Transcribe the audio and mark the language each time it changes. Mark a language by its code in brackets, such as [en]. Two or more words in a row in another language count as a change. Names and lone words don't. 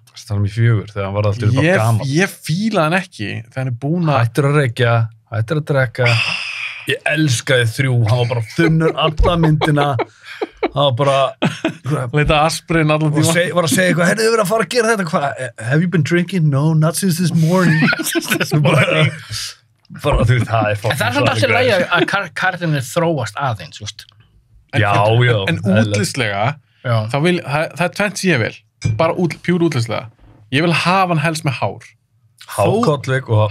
[is] Það er mér 4, þegar hann var alltaf bara gaman. Ég fíla hann ekki, þegar hann er búinn að... Hættur að reykja, hættur að drekka. Ég elskaði 3, hann var bara þunnur alla myndina. Hann var bara... Leita aspirin allan tíma. var að segja eitthvað, hefðu verið að fara að gera þetta? Hvað? [en] Have you been drinking? No, not since this morning. [is] bara, þú veist, það er En það er samt alltaf lægi að karakterinn þróast aðeins, just. Já. En útlistlega, Já. það er tvennt sem ég vil, bara pjúr útlistlega. Ég vil hafa hann helst með hár. Hákállvik og...